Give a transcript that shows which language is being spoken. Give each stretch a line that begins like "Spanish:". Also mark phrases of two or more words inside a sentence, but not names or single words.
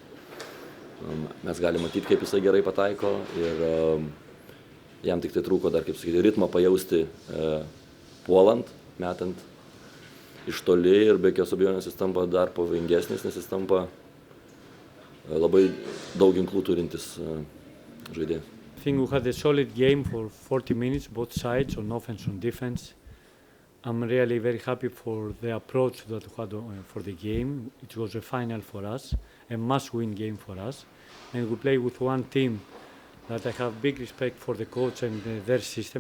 Lithuanian: mes galime matyti, kaip jisai gerai pataiko ir jam tik tai trūko dar, kaip sakyti, ritmą pajausti puolant, metant iš toli ir be jokios abejonės jis tampa dar pavojingesnis, nes jis tampa labai daug ginklų turintis žaidėjas.
English: I think we had a solid game for 40 minutes, both sides, on offense and defense. I'm really very happy for the approach that we had for the game. It was a final for us, a must-win game for us. And we play with one team that I have big respect for the coach and their system.